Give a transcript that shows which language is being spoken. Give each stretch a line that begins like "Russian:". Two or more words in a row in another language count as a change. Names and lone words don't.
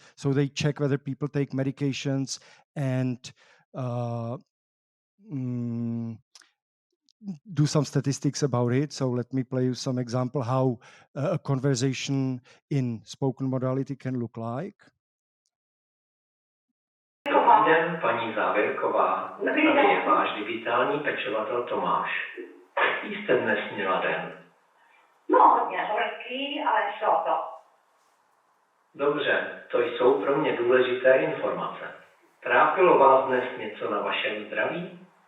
English: So they check whether people take medications and do some statistics about it. So let me play you some example how a conversation in spoken modality can look like.
Czech: den, paní Závěrková. Dobrý Tady den. je váš digitální pečovatel Tomáš. Jaký jste dnes měla den? No, hodně horký, ale šlo to. Dobře, to jsou pro mě důležité informace. Trápilo vás dnes něco na vašem zdraví?